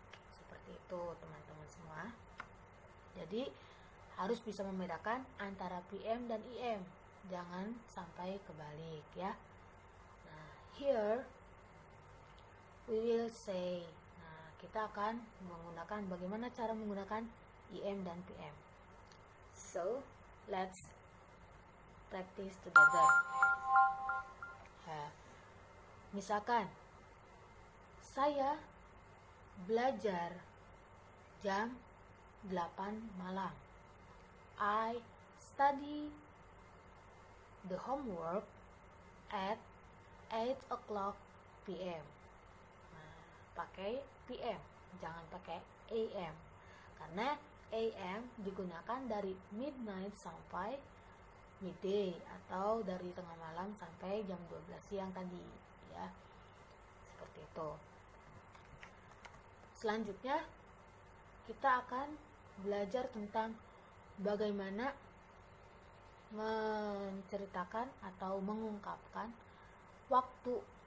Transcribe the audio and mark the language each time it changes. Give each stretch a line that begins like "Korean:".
Indonesian: Seperti itu teman-teman semua. Jadi harus bisa membedakan antara PM dan IM. Jangan sampai kebalik ya. Nah,
English: here we will say.
Indonesian: Nah, kita akan menggunakan bagaimana cara menggunakan IM dan PM.
English: So, let's practice together. Ya.
Indonesian: Misalkan saya belajar jam 8 malam.
English: I study the homework at 8 o'clock p.m.
Indonesian: Nah, pakai PM, jangan pakai AM. Karena AM digunakan dari midnight sampai midday atau dari tengah malam sampai jam 12 siang tadi ya. Seperti itu. Selanjutnya kita akan belajar tentang bagaimana menceritakan atau mengungkapkan waktu.